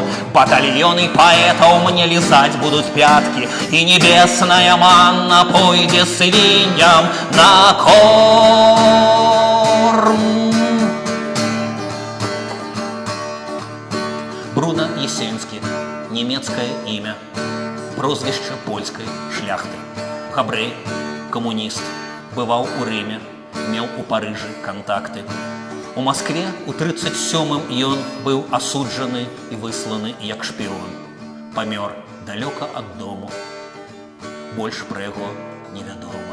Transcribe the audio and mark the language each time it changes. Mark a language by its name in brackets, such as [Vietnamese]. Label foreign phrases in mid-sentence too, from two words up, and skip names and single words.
[Belarusian] Батальёны паэтаў мне лізаць будуць пяткі, і небесная манна пойдзе свінням на корм. Бруно Есенскі, [Russian] немецкое имя, прозвище польской шляхты. [Belarusian] Габрэй, коммунист, бываў у Рыме, меў у Парыжы контакты. У Москве у 37-м ён быў асуджаны і высланы як шпіён. Памёр далёка ад дому, больш пра яго невядома.